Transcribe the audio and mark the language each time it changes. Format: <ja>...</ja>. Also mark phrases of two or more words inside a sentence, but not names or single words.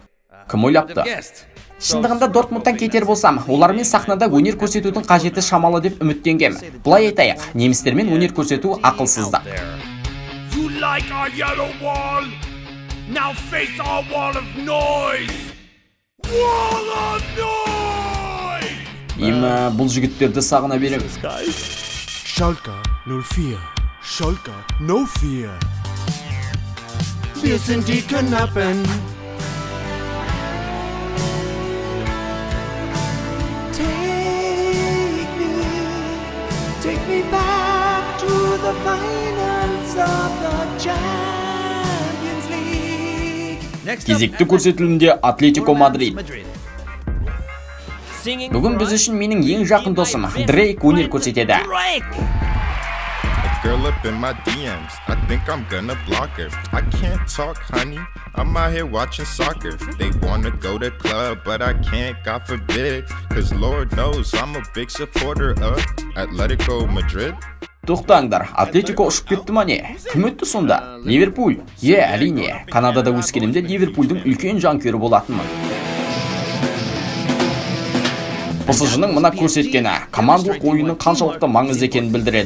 <kk>Кім ойлапты? Шындығында Дортмундтан кетер болсам, олармен сахнада өнер көрсетудің қажеті шамалы деп үміттенгем. Бұлай айтайық, немістермен өнер көрсету ақылсыздық.</kk> <en>You like our yellow wall? Now face our wall of noise. Wall of noise.</en> <kk>Бұл жігіттерді сағына берем.</kk> <en>Schalke 04. Schalke no fear.</en> <de>Wir sind die Knappen.</de> <en>Take me back to the finals of the Champions League.</en> <kk>Кезекті көрсетілімде Атлетико Мадрид. Бүгін біз үшін менің ең жақын досым Дрейк өнер көрсетеді.</kk> <en>Girl up in my DMs, I think I'm gonna block her. I can't talk, honey, I'm out here watching soccer. They wanna go to club, but I can't, God forbid. Cause Lord knows I'm a big supporter of Atletico Madrid.</en> <kk>Тоқтаңдар, Атлетико ұшып кетті ма не? Кім өтті сонда? Ливерпуль. Әрине, Канадада өскенімде Ливерпульдің үлкен жанкүйері болатынмын. PSG-ның мына көрсеткені командалық ойынның қаншалықты маңызды екенін білдіреді.</kk>